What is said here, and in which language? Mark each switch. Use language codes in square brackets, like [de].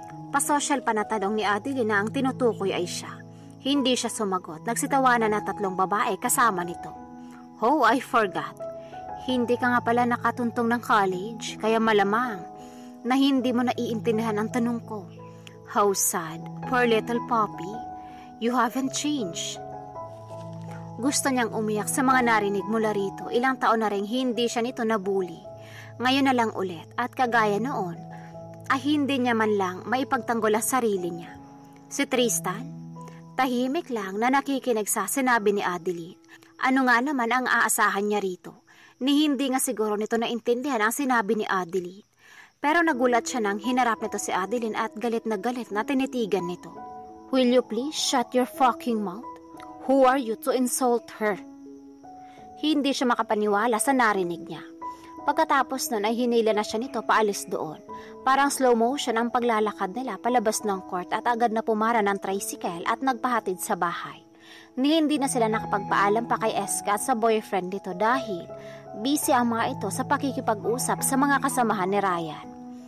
[tl] Pasosyal pa na tanong ni Adeline na ang tinutukoy ay siya. Hindi siya sumagot. Nagsitawanan na 3 babae kasama nito. [en] Oh, I forgot. [tl] Hindi ka nga pala nakatuntong ng college, kaya malamang na hindi mo naiintindihan ang tanong ko. [en] How sad, poor little Poppy. You haven't changed. [tl] Gusto niyang umiyak sa mga narinig mula rito. Ilang taon na rin hindi siya nito nabuli. Ngayon na lang ulit at kagaya noon, ay hindi niya man lang maipagtanggol ang sarili niya. Si Tristan, tahimik lang na nakikinig sa sinabi ni Adeline. Ano nga naman ang aasahan niya rito? Ni hindi nga siguro nito naintindihan ang sinabi ni Adeline. Pero nagulat siya nang hinarap nito si Adeline at galit na tinitigan nito. [en] Will you please shut your fucking mouth? Who are you to insult her? [tl] Hindi siya makapaniwala sa narinig niya. Pagkatapos nun ay hinila na siya nito paalis doon. Parang slow motion ang paglalakad nila palabas ng court at agad na pumara ng tricycle at nagpahatid sa bahay. Ni hindi na sila nakapagpaalam pa kay Eska at sa boyfriend nito dahil busy ang mga ito sa pakikipag-usap sa mga kasamahan ni Ryan.